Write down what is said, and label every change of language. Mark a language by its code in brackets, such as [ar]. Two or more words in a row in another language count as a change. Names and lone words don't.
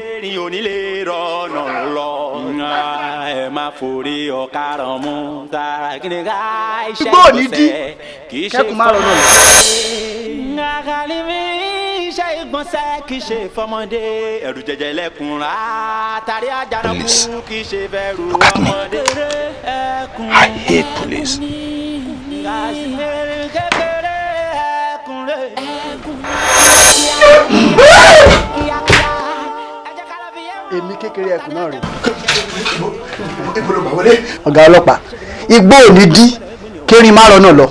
[yo] Erin ò ní lè rọ̀nà lọ. Ẹ má forí ọ̀karàn mú. Kìnìún ká iṣẹ́ ìgbọ̀nsẹ̀ kì í ṣe fún mi. Iṣẹ́ ìgbọ̀nsẹ̀ kì í ṣe fọmọdé. Ẹ̀rù jẹjẹ lẹ́kùn rà. Tàrí àjànàkú kì í ṣe bẹ̀rù ọmọdé. [en] I hate police. [yo] Èmi kékeré ẹkùn náà rè. Ọ̀gá ọlọ́pàá, igbó ò ní dí kérin má rọ́nà lọ.